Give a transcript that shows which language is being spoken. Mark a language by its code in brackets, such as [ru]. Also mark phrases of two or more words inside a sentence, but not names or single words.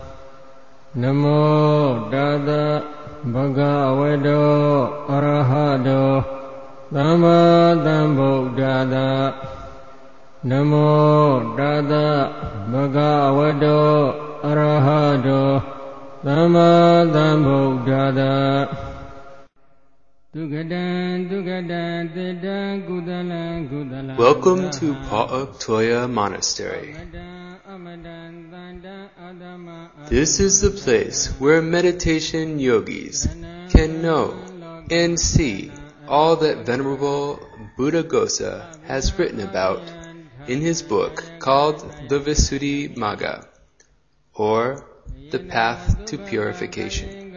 [pi] Namo Tassa Bhagavato Arahato Samma Sambuddhassa. Namo Tassa Bhagavato Arahato Samma Sambuddhassa. [en] Welcome to Pa Auk Toya Monastery. This is the place where meditation yogis can know and see all that Venerable Buddhaghosa has written about in his book called the Visuddhimagga, or the Path to Purification.